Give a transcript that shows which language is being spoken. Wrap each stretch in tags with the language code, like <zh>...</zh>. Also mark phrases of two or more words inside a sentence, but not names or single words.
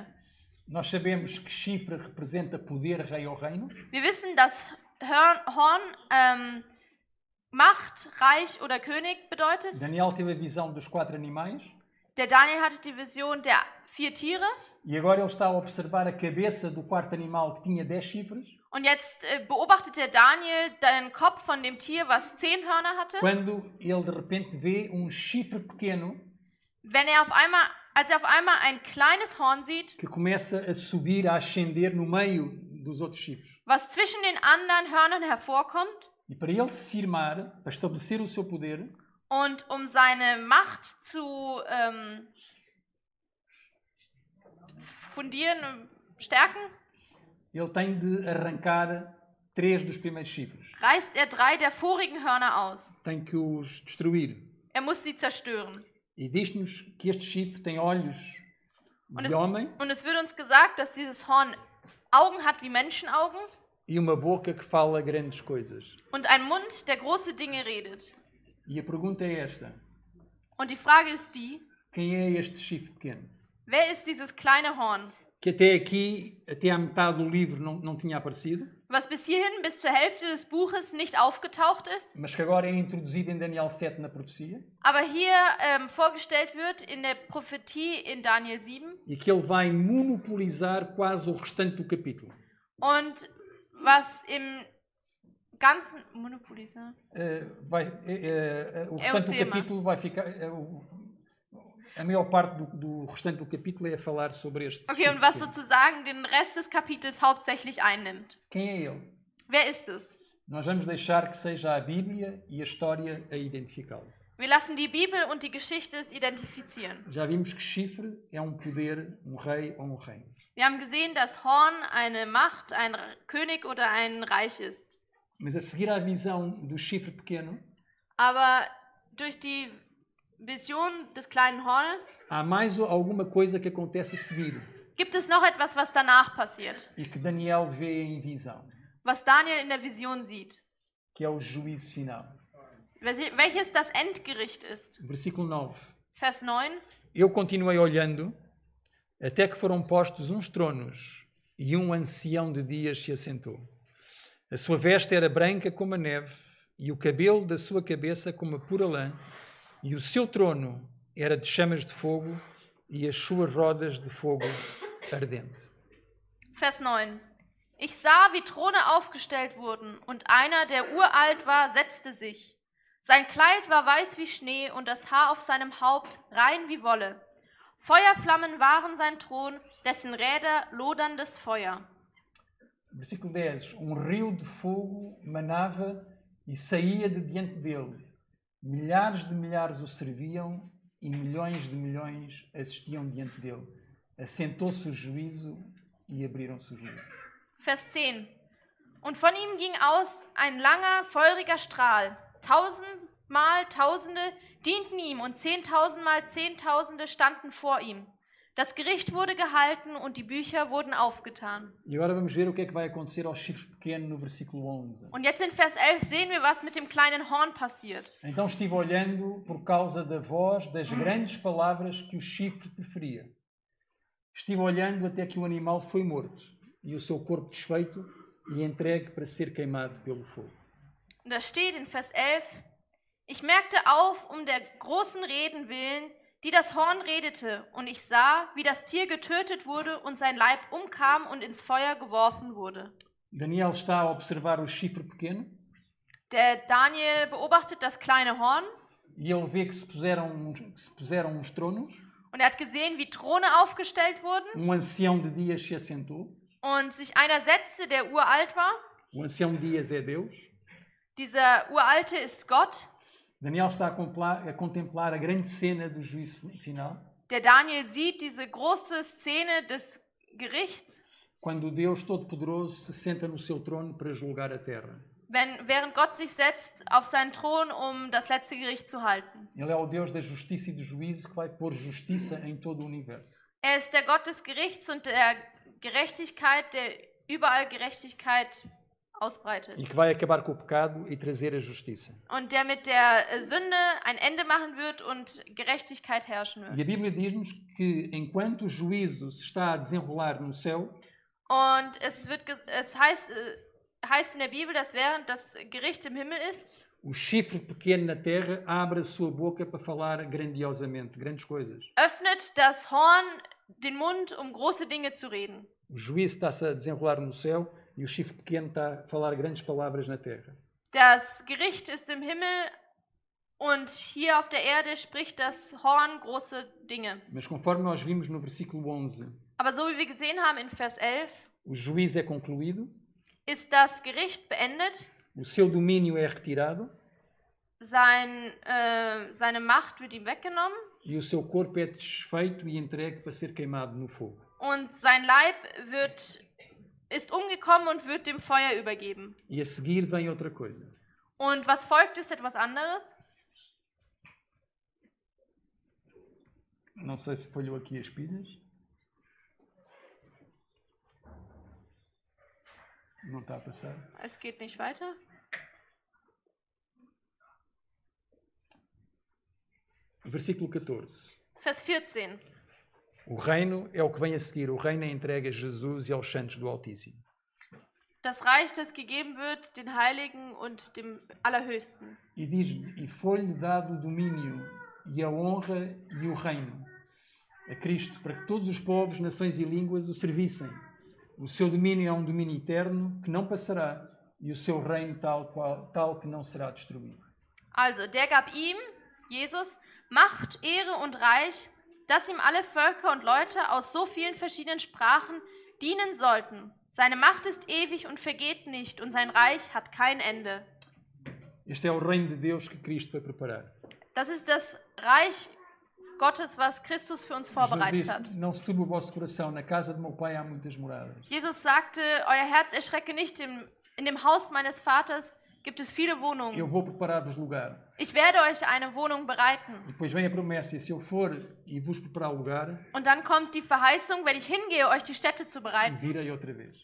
<pt>Nós sabemos que chifre representa poder, rei ou reino.</pt> <de>Wir wissen, dass Horn Macht, Reich oder König bedeutet.</de> <pt>Daniel teve a visão dos 4 animais.</pt> <de>Der Daniel hatte die Vision der 4 Tiere.</de> <pt>E agora ele está a observar a cabeça do 4º animal que tinha 10 chifres.</pt> <de>Und jetzt beobachtet der Daniel den Kopf von dem Tier, was 10 Hörner hatte.</de> <pt>Quando ele de repente vê chifre pequeno,</pt> <de>als er auf einmal ein kleines Horn sieht,</de> <pt>que começa a subir, a ascender no meio dos outros chifres.</pt> <de>Was zwischen den anderen Hörnern hervorkommt.</de> <pt>E para ele se firmar, para estabelecer o seu poder,</pt> <de>und seine Macht zu fundieren, stärken,</de> <pt>ele tem de arrancar 3 dos primeiros chifres.</pt> <de>Reißt 3 der vorigen Hörner aus.</de> <pt>Tem que os destruir.</pt> <de>Muss sie zerstören.</de> <pt>E diz-nos que este chifre tem olhos de homem.</pt> <de>Und es wird uns gesagt, dass dieses Horn Augen hat wie Menschenaugen.</de> <pt>E uma boca que fala grandes coisas.</pt> <de>Und ein Mund, der große Dinge redet.</de> <pt>E a pergunta é esta.</pt> <de>Und die Frage ist die.</de> <pt>Quem é este chifre pequeno?</pt> <de>Wer ist dieses kleine Horn?</de> <pt>Que até aqui, até à metade do livro, não tinha aparecido.</pt> <de>Was bis hierhin, bis zur Hälfte des Buches nicht aufgetaucht ist.</de> <pt>Mas que agora é introduzido em Daniel 7 na profecia.</pt> <de>Aber hier vorgestellt wird in der Prophetie in Daniel 7.</de> <pt>E que ele vai monopolizar quase o restante do capítulo.</pt> <de>Und was im ganzen monopolizar?</de> <pt>O restante do capítulo vai ficar... A maior parte do restante do capítulo é a falar sobre este.</pt> <de>Okay, und was sozusagen den Rest des Kapitels hauptsächlich einnimmt.</de> <pt>Quem é ele?</pt> <de>Wer ist es?</de> <pt>Nós vamos deixar que seja a Bíblia e a história a identificá-lo.</pt> <de>Wir lassen die Bibel und die Geschichte es identifizieren.</de> <pt>Já vimos que chifre é poder, rei ou reino.</pt> <de>Wir haben gesehen, dass Horn eine Macht, ein König oder ein Reich ist.</de> <pt>Mas a seguir à visão do chifre pequeno,</pt> <de>aber durch die Vision des kleinen Hornes,</de> <pt>há mais alguma coisa que acontece a seguir.</pt> <de>Gibt es noch etwas, was danach passiert?</de> <pt>E que Daniel vê em visão.</pt> <de>Was Daniel in der Vision sieht.</de> <pt>Que é o juízo final.</pt> <de>Welches das Endgericht ist.</de> <pt>Versículo 9.</pt> <de>Vers 9.</de> <pt>Eu continuei olhando até que foram postos uns tronos e ancião de dias se assentou. A sua veste era branca como a neve e o cabelo da sua cabeça como a pura lã. E o seu trono era de chamas de fogo e as suas rodas de fogo ardente.</pt> <de>Vers 9. Ich sah, wie Throne aufgestellt wurden, und einer, der uralt war, setzte sich. Sein Kleid war weiß wie Schnee und das Haar auf seinem Haupt rein wie Wolle. Feuerflammen waren sein Thron, dessen Räder loderndes Feuer.</de> <pt>Versículo 10. Rio de fogo manava e saía de diante dele. Milhares de milhares o serviam e milhões de milhões assistiam diante dele. Assentou-se o juízo e abriram-se os livros.</pt> <de>Vers 10. Und von ihm ging aus ein langer, feuriger Strahl. 1000-mal Tausende dienten ihm und 10.000-mal Zehntausende standen vor ihm. Das Gericht wurde gehalten und die Bücher wurden aufgetan.</de> <pt>E agora vamos ver o que é que vai acontecer ao chifre pequeno no versículo 11.</pt> <de>Und jetzt in Vers 11 sehen wir, was mit dem kleinen Horn passiert.</de> <pt>Então estive olhando por causa da voz das grandes palavras que o chifre preferia. Estive olhando até que o animal foi morto e o seu corpo desfeito e entregue para ser queimado pelo fogo.</pt> <de>Und da steht in Vers 11, ich merkte auf, der großen Reden willen, die das Horn redete, und ich sah, wie das Tier getötet wurde und sein Leib umkam und ins Feuer geworfen wurde.</de> <pt>Daniel está a observar o chifre pequeno</pt> <de>Der Daniel beobachtet das kleine Horn</de> <pt>e ele vê que se puseram uns tronos,</pt> <de>und er hat gesehen, wie Throne aufgestellt wurden</de> <pt>ancião de Dias se assentou.</pt> <de>und sich einer setzte, der uralt war.</de> <pt>O ancião de Dias é Deus.</pt> <de>Dieser Uralte ist Gott.</de> <pt>Daniel está a contemplar a grande cena do juízo final,</pt> <de>Der Daniel sieht diese große Szene des Gerichts,</de> <pt>quando o Deus Todo-Poderoso se senta no seu trono para julgar a terra.</pt> <de>während Gott sich setzt auf seinen Thron, um das letzte Gericht zu halten.</de> <pt>Ele é o Deus da justiça e do juízo que vai pôr justiça em todo o universo.</pt> <de>Er ist der Gott des Gerichts und der Gerechtigkeit, der überall Gerechtigkeit ausbreitet.</de> <pt>E que vai acabar com o pecado e trazer a justiça.</pt> <de>Und der mit der Sünde ein Ende machen wird und Gerechtigkeit herrschen</de> <pt>E</pt> <de>wird.</de> <pt>a Bíblia diz-nos que enquanto o juízo se está a desenrolar no céu,</pt> <de>Und es heißt in der Bibel, dass während das Gericht im Himmel ist,</de> <pt>o chifre pequeno na terra abre a sua boca para falar grandiosamente, grandes coisas.</pt> <de>öffnet das Horn den Mund, um große Dinge zu reden.</de> <pt>O juízo está-se a desenrolar no céu e o chifre pequeno está a falar grandes palavras na terra.</pt> <de>Das Gericht ist im Himmel und hier auf der Erde spricht das Horn große Dinge.</de> <pt>Mas conforme nós vimos no versículo 11,</pt> <de>Aber so wie wir gesehen haben in Vers 11,</de> <pt>o juízo é concluído,</pt> <de>ist das Gericht beendet,</de> <pt>o seu domínio é retirado</pt> <de>seine Macht wird ihm weggenommen</de> <pt>e o seu corpo é desfeito e entregue para ser queimado no fogo.</pt> <de>und sein Leib ist umgekommen und wird dem Feuer übergeben.</de> <pt>E a seguir vem outra coisa.</pt> <de>Und was folgt, ist etwas anderes.</de> <pt>Não sei se falhou aqui as pilhas. Não está a passar.</pt> <de>Es geht nicht weiter.</de> <pt>Versículo 14.</pt> <de>Vers 14.</de> <pt>O reino é o que vem a seguir. O reino é entregue a Jesus e aos santos do Altíssimo.</pt> <de>Das Reich, das gegeben wird, den Heiligen und dem Allerhöchsten.</de> <pt>E diz-lhe, e foi-lhe dado o domínio e a honra e o reino a Cristo, para que todos os povos, nações e línguas o servissem. O seu domínio é um domínio eterno que não passará e o seu reino tal que não será destruído.</pt> <de>Also, der gab ihm, Jesus, Macht, Ehre und Reich, dass ihm alle Völker und Leute aus so vielen verschiedenen Sprachen dienen sollten. Seine Macht ist ewig und vergeht nicht, und sein Reich hat kein Ende.</de> <pt>Este é o reino de Deus que Cristo vai preparar.</pt> <de>Das ist das Reich Gottes, was Christus für uns Jesus vorbereitet hat.</de> <pt>disse, não se turbe o vosso coração, na casa de meu pai há muitas moradas.</pt> <de>Jesus sagte, euer Herz erschrecke nicht, in dem Haus meines Vaters gibt es viele</de> <pt>Eu</pt> <de>Wohnungen.</de> <pt>vou preparar-vos lugar.</pt> <de>Ich werde euch eine Wohnung bereiten.</de> <pt>E depois vem a promessa, e se eu for e vos preparar lugar,</pt> <de>Und dann kommt die Verheißung, wenn ich hingehe, euch die Städte zu bereiten,</de> <pt>virei outra vez.</pt>